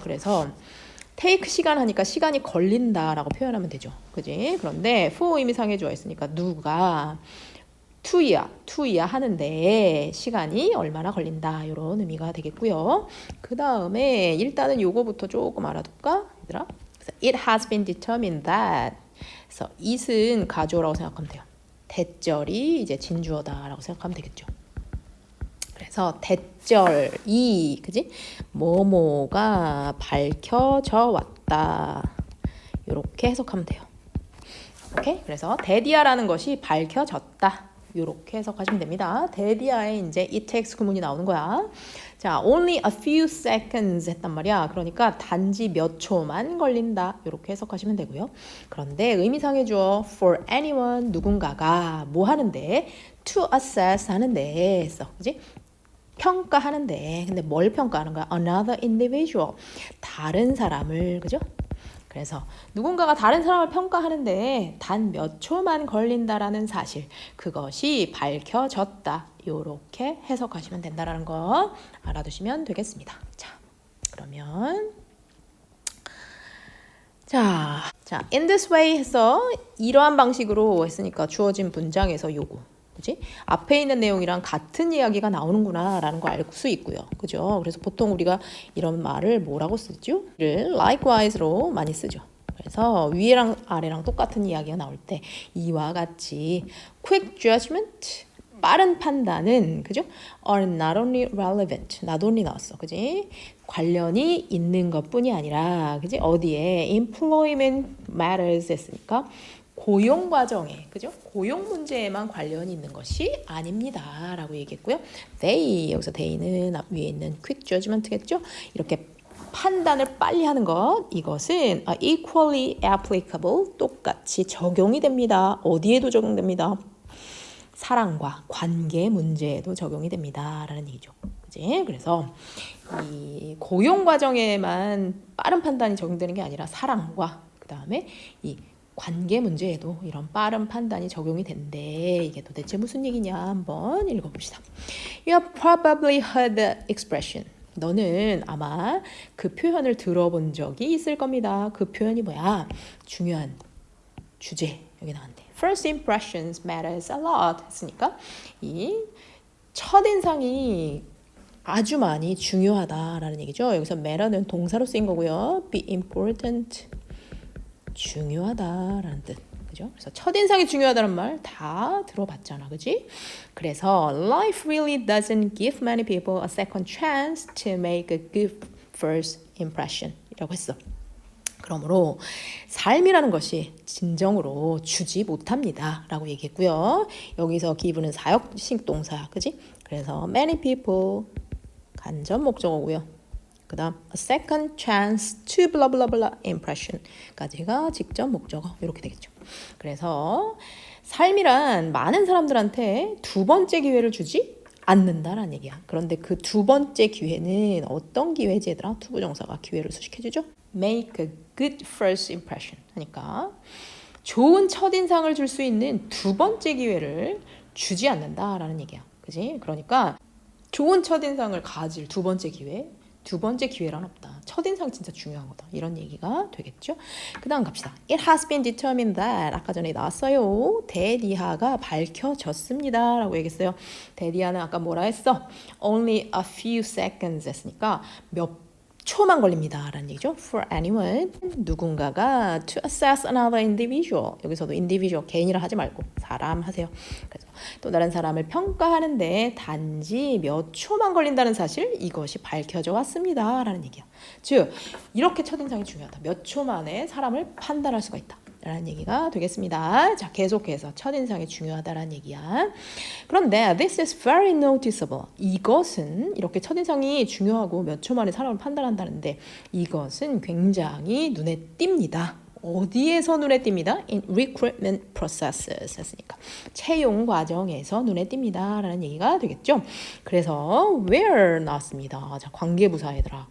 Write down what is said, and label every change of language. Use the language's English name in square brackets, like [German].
[Korean] 그래서 take 시간 하니까 시간이 걸린다라고 표현하면 되죠. 그지? 그런데 for 의미상의 주어 있으니까 누가 to야 하는데 시간이 얼마나 걸린다 이런 의미가 되겠고요. 그 다음에 일단은 요거부터 조금 알아둘까? 얘들아? [English] It has been determined that. [Korean] 그래서 it은 가주어라고 생각하면 돼요. 대절이 이제 진주어다라고 생각하면 되겠죠. 그래서 대절이, 그지? 뭐뭐가 밝혀져 왔다. 이렇게 해석하면 돼요. 오케이? 그래서 데디아라는 것이 밝혀졌다. 이렇게 해석하시면 됩니다. 데디아에 이제 it takes 구문이 나오는 거야. 자, [English] only a few seconds [Korean] 했단 말이야. 그러니까 단지 몇 초만 걸린다. 이렇게 해석하시면 되고요. 그런데 의미상의 주어 [English] for anyone, [Korean] 누군가가 뭐 하는데? [English] to assess [Korean] 하는데 했어. 그지? 평가하는데. 근데 뭘 평가하는 거야? [English] another individual. [Korean] 다른 사람을, 그죠? 그래서 누군가가 다른 사람을 평가하는데 단 몇 초만 걸린다라는 사실, 그것이 밝혀졌다. 이렇게 해석하시면 된다라는 거 알아두시면 되겠습니다. 자, 그러면 자, [English] in this way [Korean] 해서 이러한 방식으로 했으니까 주어진 문장에서 요거, 그지? 앞에 있는 내용이랑 같은 이야기가 나오는구나 라는 거 알 수 있고요. 그죠? 그래서 보통 우리가 이런 말을 뭐라고 쓰죠? likewise로 많이 쓰죠. 그래서 위랑 아래랑 똑같은 이야기가 나올 때 이와 같이 [English] quick judgment, [Korean] 빠른 판단은, 그죠? [English] are not only relevant, not only [Korean] 나왔어. 그지? 관련이 있는 것뿐이 아니라, 그지? 어디에? [English] employment matters [Korean] 했으니까 고용 과정에, 그죠? 고용 문제에만 관련이 있는 것이 아닙니다. 라고 얘기했고요. they, 여기서 they는 앞 위에 있는 [English] quick judgment [Korean] 겠죠? 이렇게 판단을 빨리 하는 것, 이것은 [English] equally applicable, [Korean] 똑같이 적용이 됩니다. 어디에도 적용됩니다. 사랑과 관계 문제에도 적용이 됩니다. 라는 얘기죠. 그치? 그래서 이 고용 과정에만 빠른 판단이 적용되는 게 아니라 사랑과 그 다음에 이 관계 문제에도 이런 빠른 판단이 적용이 된대. 이게 도대체 무슨 얘기냐 한번 읽어봅시다. [English] You have probably heard the expression. [Korean] 너는 아마 그 표현을 들어본 적이 있을 겁니다. 그 표현이 뭐야? 중요한 주제 여기 나왔는데 [English] First impressions matters a lot [Korean] 했으니까 이 첫인상이 아주 많이 중요하다라는 얘기죠. 여기서 matter는 동사로 쓰인 거고요. [English] be important, [Korean] 중요하다라는 뜻. 그죠? 그래서 첫인상이 중요하다는 말 다 들어봤잖아. 그지? [English] 그래서 life really doesn't give many people a second chance to make a good first impression [Korean] 이라고 했어. 그러므로 삶이라는 것이 진정으로 주지 못합니다 라고 얘기했고요. 여기서 give는 사역식 동사야, 그지? 그래서 [English] many people [Korean] 간접 목적어고요. 그 다음 [English] a second chance to blah blah blah impression [Korean] 까지가 직접 목적어 이렇게 되겠죠. 그래서 삶이란 많은 사람들한테 두 번째 기회를 주지 않는다라는 얘기야. 그런데 그 두 번째 기회는 어떤 기회지 얘들아? 투부정사가 기회를 수식해주죠. [English] Make a good first impression [Korean] 하니까 좋은 첫인상을 줄 수 있는 두 번째 기회를 주지 않는다라는 얘기야. 그지? 그러니까 좋은 첫인상을 가질 두 번째 기회란 없다. 첫인상 진짜 중요한 거다. 이런 얘기가 되겠죠. 그 다음 갑시다. [English] It has been determined that [Korean] 아까 전에 나왔어요. 대리하가 밝혀졌습니다 라고 얘기했어요. 대리하는 아까 뭐라 했어? [English] Only a few seconds [Korean] 했으니까 몇 초만 걸립니다 라는 얘기죠. [English] For anyone, [Korean] 누군가가 [English] to assess another individual. [Korean] 여기서도 individual, 개인이라 하지 말고 사람 하세요. 그래서 또 다른 사람을 평가하는데 단지 몇 초만 걸린다는 사실, 이것이 밝혀져 왔습니다 라는 얘기야. 즉 이렇게 첫인상이 중요하다. 몇 초 만에 사람을 판단할 수가 있다 라는 얘기가 되겠습니다. 자, 계속해서 첫인상이 중요하다라는 얘기야. 그런데 [English] this is very noticeable. [Korean] 이것은 이렇게 첫인상이 중요하고 몇 초 만에 사람을 판단한다는데 이것은 굉장히 눈에 띕니다. 어디에서 눈에 띕니다? [English] In recruitment processes [Korean] 했으니까 채용 과정에서 눈에 띕니다 라는 얘기가 되겠죠. 그래서 where 나왔습니다. 자, 관계부사 얘들아.